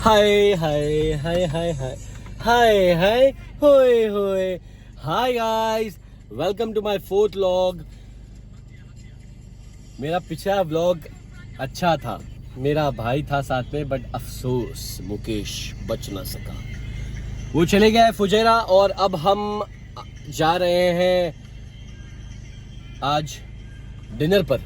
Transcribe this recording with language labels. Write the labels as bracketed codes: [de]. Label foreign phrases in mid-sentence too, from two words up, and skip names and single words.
[en] Hi, hi, hi, hi, hi. Hi, hi, hoy, hoy. Hi guys, welcome to my fourth vlog. [hi] मेरा पिछला व्लॉग अच्छा था, मेरा भाई था साथ में, बट अफसोस मुकेश बच ना सका। वो चले गया है फुजेरा और अब हम जा रहे हैं आज डिनर पर।